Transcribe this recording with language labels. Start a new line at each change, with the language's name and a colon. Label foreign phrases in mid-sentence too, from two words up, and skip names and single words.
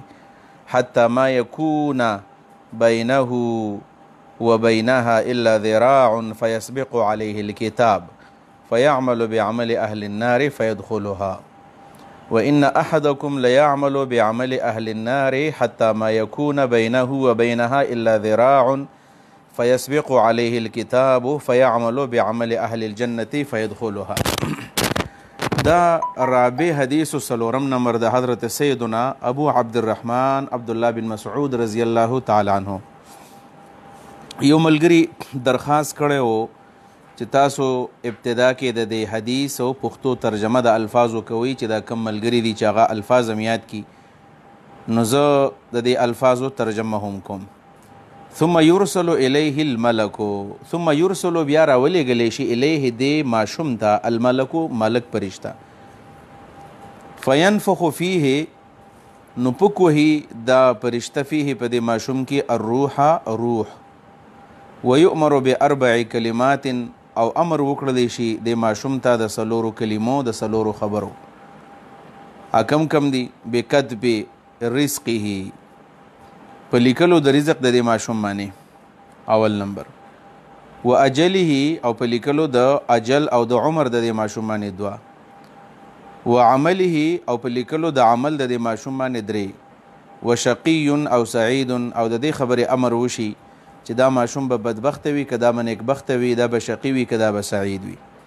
Arabic: حتى ما يكون بينه وبينها إلا ذراع فيسبق عليه الكتاب فيعمل بعمل أهل النار فيدخلها، وإن أحدكم ليعمل بعمل أهل النار حتى ما يكون بينه وبينها إلا ذراع فيسبق عليه الكتاب فيعمل بعمل أهل الجنة فيدخلها.
Pashto: دا رابع حدیث سلورم نمبر دا حضرت سیدنا ابو عبد الرحمن عبداللہ بن مسعود
Arabic: رضی اللہ تعالی عنہ.
Pashto: یو ملګری درخواست کړی و چې تاسو ابتدا کې د دې حدیث او پښتو ترجمه د الفاظو کوي چې دا کم ملګری دي چې هغه الفاظ هم یاد کی، نو زه د دې الفاظو ترجمه هم کوم.
Arabic: ثم يرسل الیه الملک، ثم يرسل
Pashto: بیا راولېږلی شي الیه دې ماشوم ته الملک ملک پرشته،
Arabic: فینفخ فیه
Pashto: نو پک وهي دا پرشته فیه په دې ماشوم کې الروح روح،
Arabic: ويؤمر باربع کلمات
Pashto: او امر وکړلی شي د ماشوم ته د څلورو کلمو د څلورو خبرو. کم کم دي؟
Arabic: بکتب رزقه،
Pashto: په لیکلو د رزق د دې ماشوم باندې اول نمبر،
Arabic: و اجله
Pashto: او په لیکلو د اجل او د عمر د دې ماشوم باندې دوه،
Arabic: و عمله
Pashto: او په لیکلو د عمل د دې ماشوم باندې درې، و شقی او سعید او د دې خبرې امر وشي چې دا ماشوم به بدبخت وي که دا به نیکبخت وي، دا به شقی وي که دا به سعید وي.